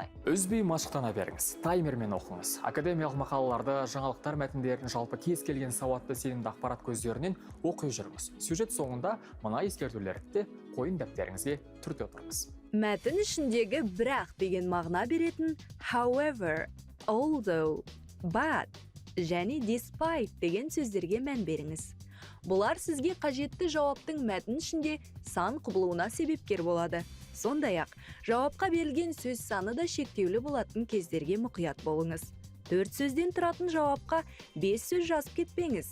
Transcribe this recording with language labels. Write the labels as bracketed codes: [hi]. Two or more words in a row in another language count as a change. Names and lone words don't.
[kk] Үзбей машықтана беріңіз, таймермен оқыңыз. Академиялық мақалаларды, жаңалықтар мәтіндерін, жалпы кез келген сауатты сенімді ақпарат көздерінен оқи жүріңіз. Сюжет соңында мына ескертулерді қойын дәптеріңізге түрте отырыңыз. Мәтін ішіндегі бірақ деген мағына беретін [en] however, although, but [kk] және despite деген сөздерге мән беріңіз. Бұлар сізге қажетті жауаптың мәтін ішінде сан құбылуына себепкер болады. Сондай-ақ, жауапқа берілген сөз саны да шектеулі болатын кездерге мұқият болыңыз. 4 сөзден тұратын жауапқа 5 сөз жазып кетпеңіз.